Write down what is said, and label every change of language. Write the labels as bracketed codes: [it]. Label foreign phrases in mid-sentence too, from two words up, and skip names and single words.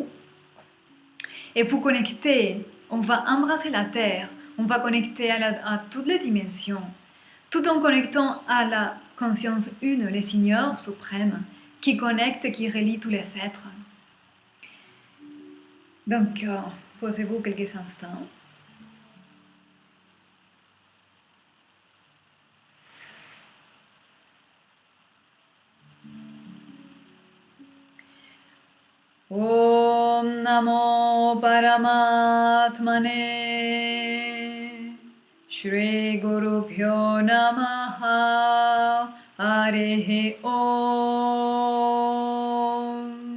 [fr] Et vous connecter, on va embrasser la terre, on va connecter à toutes les dimensions, tout en connectant à la conscience une, le Seigneur suprême, qui connecte, qui relie tous les êtres. Donc, posez-vous quelques instants. [sa] Om Namo Paramatmane Shri Guru Pyo Namaha Harihi Om.